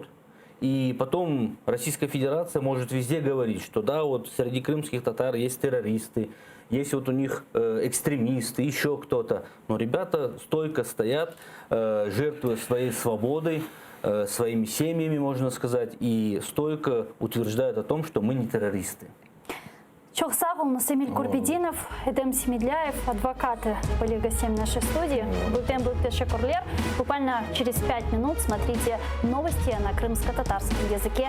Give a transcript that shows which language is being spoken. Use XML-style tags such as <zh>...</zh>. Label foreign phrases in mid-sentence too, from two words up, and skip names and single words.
<ru>И потом Российская Федерация может везде говорить, что да, вот среди крымских татар есть террористы, есть вот у них экстремисты, еще кто-то. Но ребята стойко стоят, жертвуя своей свободой, своими семьями, можно сказать, и стойко утверждают о том, что мы не террористы.</ru> <crh>Çok sağ olun,</crh> <ru>Эмиль Курбединов, Эдем Семедляев, адвокаты были гостями нашей студии. Буквально через 5 минут смотрите новости на крымско-татарском языке.</ru>